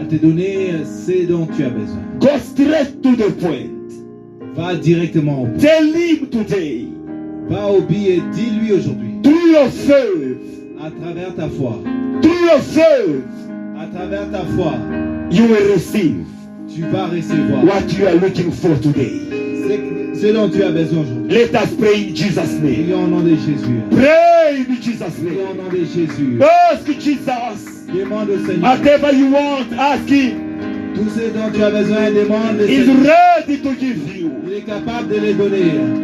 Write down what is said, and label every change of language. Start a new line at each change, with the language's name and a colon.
French: à te donner ce dont tu as besoin.
English: Go straight to the point.
French: Va directement au but.
English: Tell him today.
French: Va au but et dis-lui aujourd'hui,
English: Through your faith.
French: à travers ta foi,
English: Through your faith.
French: à travers ta foi,
English: You will receive
French: tu vas recevoir
English: what you are looking for today.
French: ce dont tu as besoin aujourd'hui.
English: Let us pray in Jesus' name.
French: Prions au nom de Jésus.
English: Pray in Jesus'
French: Prions au
English: name.
French: nom de Jésus.
English: Ask Jesus.
French: Demande au Seigneur.
English: Whatever you want, ask him.
French: Tout ce dont tu as besoin, demande au
English: He's
French: Seigneur.
English: ready to give you.
French: Il est capable de les donner.